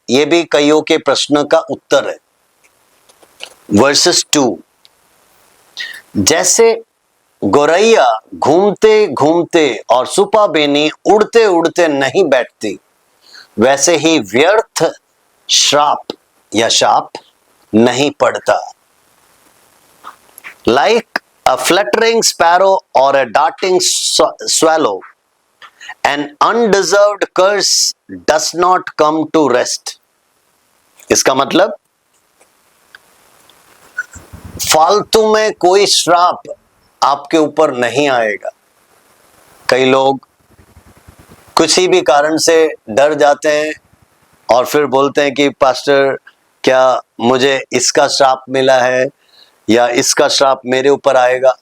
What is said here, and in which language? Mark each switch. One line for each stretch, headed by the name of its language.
Hindi: ये भी कईयों के प्रश्न का उत्तर है। वर्सेस 2, जैसे गौरैया घूमते घूमते और सुपा बेनी उड़ते उड़ते नहीं बैठती, वैसे ही व्यर्थ श्राप या शाप नहीं पड़ता।
English: Like a fluttering sparrow or a darting swallow, an undeserved curse does not come to rest.
Hindi: इसका मतलब फालतू में कोई श्राप आपके ऊपर नहीं आएगा। कई लोग किसी भी कारण से डर जाते हैं और फिर बोलते हैं कि पास्टर क्या मुझे इसका श्राप मिला है या इसका श्राप मेरे ऊपर आएगा।